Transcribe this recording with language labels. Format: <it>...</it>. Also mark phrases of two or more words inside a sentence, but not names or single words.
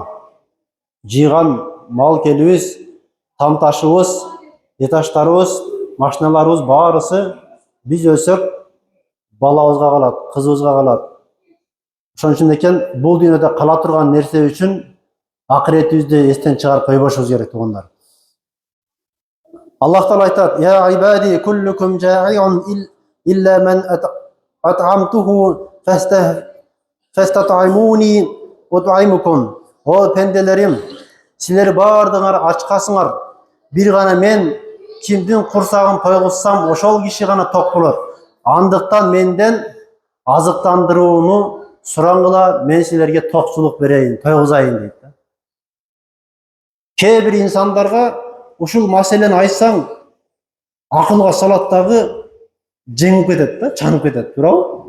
<ky>Жыйган мал келибиз, там ташыбыз, этажтарыбыз, машиналарыбыз баарысы биз өлсөк балабызга калат, кызыбызга калат. Ошон үчүн экен бул дүйнөдө кала турган нерсе үчүн акыретибизди эстен чыгарып койбошубуз керек туугандар. Аллах Таала айтат:</ky> <ar>"يا عبادي كلكم جائع إلا من أطعمته فاستطعموني أطعمكم."</ar> <ky>О пенделерим, силер бардыңар ачкасыңар. Бир гана мен кимдин курсагын тойгузсам, ошол киши гана ток болот. Андыктан менден азыктандырууну сураңгыла, мен силерге токчулук берейин, тойгузайын дейт. Кээ бир инсандарга ушул маселени айтсаң, акылга салат дагы жеңип кетет да, чанып кетет, туурабы?</ky>